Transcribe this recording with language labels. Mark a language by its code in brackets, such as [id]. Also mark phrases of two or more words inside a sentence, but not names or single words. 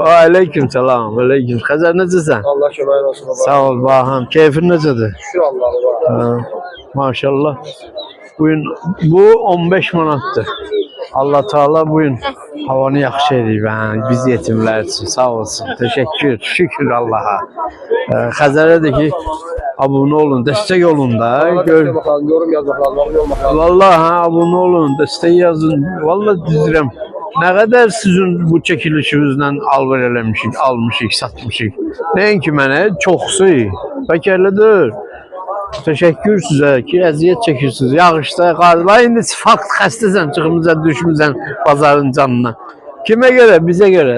[az] Aleyküm selam. Aleyküm. Xəzər necəsən? Allah köməyin olsun baba. Sağ ol baxım. Keyfin necədir? Şükür Allah'a baba. Maşallah. Bu 15 manatdır. Allah Teala bugün havanı yaxşı edib biz yetimlər üçün. Sağ olsun. Teşekkür. Şükür Allah'a. Xəzərə də ki abone olun, destek olun da. [tr] Yorum yaz bakalım. [az] Vallahi abone olun, destek yazın. Vallahi düzürəm. [tr] Ne kadar sizin bu çekilişinizden [az] alver eləmişik, almışık, satmışık. Nəinki mənə çoxsu. Bəlkə elədir. Teşekkür sizə ki, əziyyət çəkirsiniz. Yağışda, qarla, indi fakt xəstəsən, çıxımıza düşmüsən bazarın canına. Kimə görə? Bizə görə.